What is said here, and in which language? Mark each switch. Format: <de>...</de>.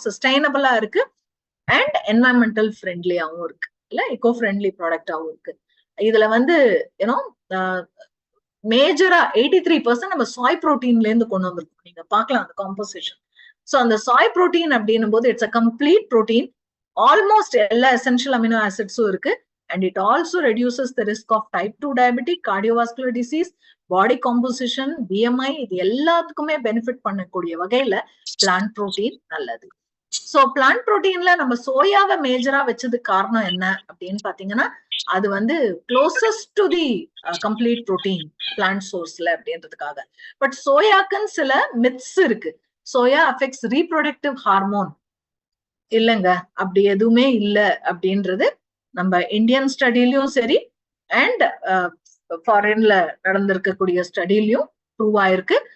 <ta>சஸ்டைனபிளா இருக்கு and environmental ஃப்ரெண்ட்லியாவும் இருக்கு, இல்ல எக்கோ ஃப்ரெண்ட்லி ப்ராடக்டாவும் இருக்கு. இதுல வந்து யூனோ மேஜரா 83% நம்ம சாய் புரோட்டீன்ல இருந்து கொண்டு வந்திருக்கோம். நீங்க பார்க்கலாம் அந்த காம்போசிஷன். ஸோ அந்த சாய் புரோட்டீன் அப்படின்னும் போது</ta> <en>it's a complete protein,</en> <ta>almost எல்லா எசென்ஷியல் அமினோ ஆசிட்ஸும் இருக்கு.</ta> <en>And it also reduces the risk of type 2 diabetes, cardiovascular disease, body composition, BMI,</en> <ta>இது எல்லாத்துக்குமே பெனிஃபிட் பண்ணக்கூடிய வகையில பிளான்ட் புரோட்டீன் நல்லது. சோ பிளான்ட் புரோட்டீன்ல நம்ம சோயாவை மேஜரா வச்சது காரணம் என்ன அப்படின்னு பாத்தீங்கன்னா, அது வந்து</ta> <en>closest to the complete protein</en> <ta>plant சோர்ஸ்ல அப்படின்றதுக்காக. பட் சோயாக்குன்னு சில மித்ஸ் இருக்கு.</ta> <en>soya affects reproductive hormone,</en> <ta>இல்லைங்க அப்படி எதுவுமே இல்லை அப்படின்றது நம்ம இந்தியன் ஸ்டடிலையும் சரி அண்ட் ஃபாரின்ல நடந்திருக்கக்கூடிய ஸ்டடிலையும் ப்ரூவ் ஆயிருக்கு.</ta>